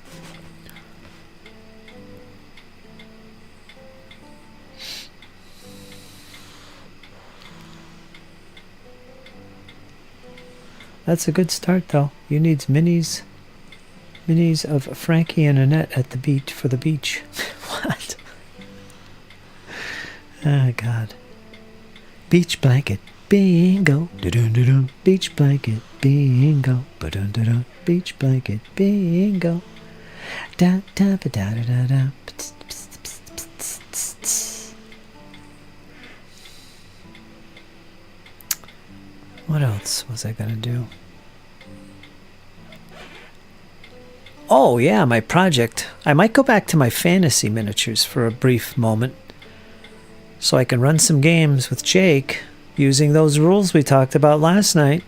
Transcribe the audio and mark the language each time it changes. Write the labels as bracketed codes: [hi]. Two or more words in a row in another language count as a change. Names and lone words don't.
[en] That's a good start, though. You need minis of Frankie and Annette at the beach for the beach. What? Oh, God. Beach blanket. Bingo. Dun-dun-dun-dun. Beach blanket. Bingo. Ba-dun-dun-dun. Beach blanket. Bingo. Da-da-ba-da-da-da-da. What else was I gonna do? Oh yeah, my project. I might go back to my fantasy miniatures for a brief moment, so I can run some games with Jake using those rules we talked about last night.